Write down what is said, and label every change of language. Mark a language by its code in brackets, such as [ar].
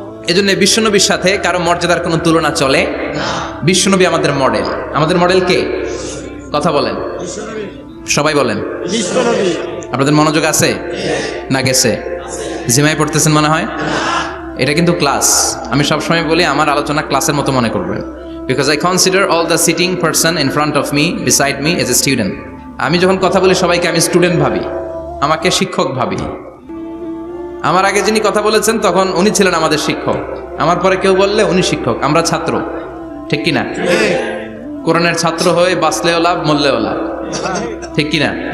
[bn] এজন্য বিশ্বনবীর সাথে কারো মর্যাদার কোনো তুলনা চলে না। বিশ্বনবী আমাদের মডেল। আমাদের মডেল কে? কথা বলেন, সবাই বলেন। বিশ্বনবী। আপনাদের মনোযোগ আছে না গেছে? জিমাই পড়তেছেন মনে হয়। এটা কিন্তু ক্লাস। আমি সবসময় বলি আমার আলোচনা ক্লাসের মতো মনে করবেন। [en] because I consider all the sitting person in front of me, beside me as a student. [bn] আমি যখন কথা বলি সবাইকে আমি স্টুডেন্ট ভাবি, আমাকে শিক্ষক ভাবি। আমার আগে যিনি কথা বলেছেন তখন উনি ছিলেন আমাদের শিক্ষক, আমার পরে কেউ বললে উনি শিক্ষক, আমরা ছাত্র, ঠিক কিনা? কোরআনের ছাত্র হয়ে বাঁচলেও লাভ, মরলেও লাভ, ঠিক কিনা?